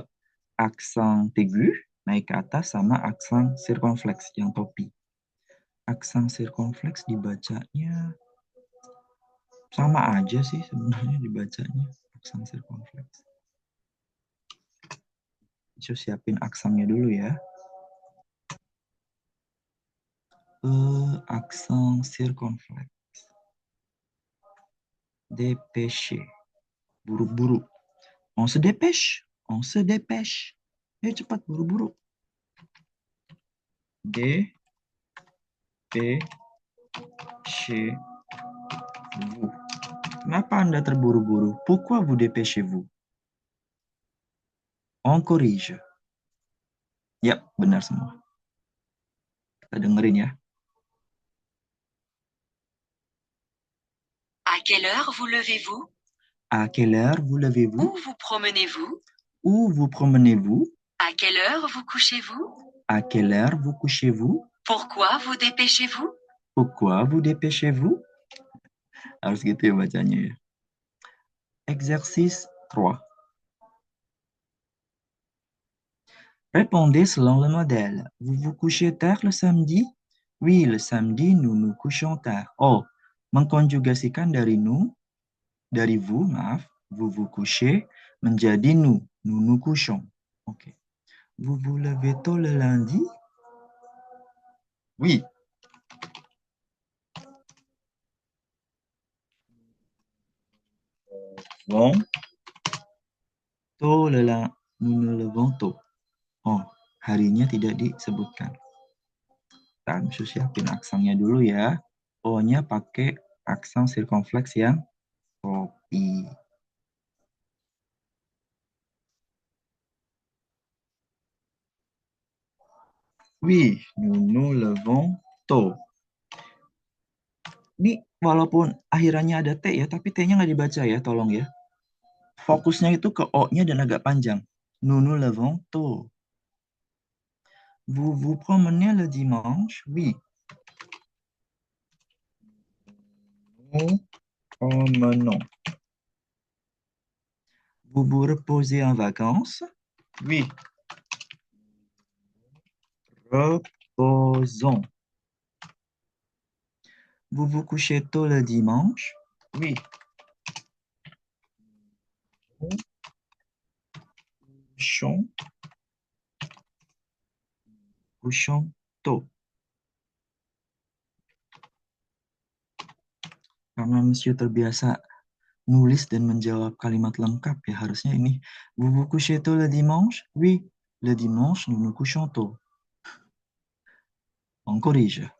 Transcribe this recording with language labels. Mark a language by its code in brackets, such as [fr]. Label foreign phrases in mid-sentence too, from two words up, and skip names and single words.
[id] Aksen aigu naik ke atas sama aksen sirkonfleks yang topi. Aksen sirkonfleks dibacanya sama aja sih sebenarnya dibacanya aksen sirkonfleks. So, siapin aksennya dulu ya. Aksen sirkonfleks. [fr] Dépêcher. Buru-buru. On se dépêche. On se dépêche. [id] Cepat buru-buru. [fr] Dépêchez-vous. [id] Kenapa Anda terburu-buru? [fr] Pourquoi vous dépêchez-vous? On corrige. [id] Yap, benar semua. Kita dengerin ya. [fr] À quelle heure vous levez-vous? À quelle heure vous levez-vous? Où vous promenez-vous? Où vous promenez-vous? À quelle heure vous couchez-vous? À quelle heure vous couchez-vous? Pourquoi vous dépêchez-vous? Pourquoi vous dépêchez-vous? [id] Harus gitu ya bacanya ya. [fr] Exercice 3. Répondez selon le modèle. Vous vous couchez tard le samedi? Oui, le samedi, nous nous couchons tard. [id] Oh, mengkonjugasikan dari nous, dari vous, maaf, [fr] vous vous couchez, [id] menjadi [fr] nous nous couchons. [id] Oke. [fr] Vous vous levez tôt le lundi? Oui. Bon. Tôt le lundi, nous nous levons tôt. [id] Oh, harinya tidak disebutkan. Kita mesti siapin aksennya dulu ya. O-nya pakai aksen sirkonfleks yang topi. [fr] Oui, nous nous levons tôt. [id] Ini walaupun akhirannya ada T ya, tapi T-nya nggak dibaca ya, tolong ya. Fokusnya itu ke O-nya dan agak panjang. [fr] Nous nous levons tôt. Vous vous promenez le dimanche? Oui. Nous promenons. Vous vous reposez en vacances? Oui. Reposons. Vous vous couchez tôt le dimanche? Oui. Couchons tôt. [id] Karena Monsieur terbiasa nulis dan menjawab kalimat lengkap ya, harusnya ini. [fr] Vous vous couchez tôt le dimanche? Oui. Le dimanche, nous nous couchons tôt. On corrige.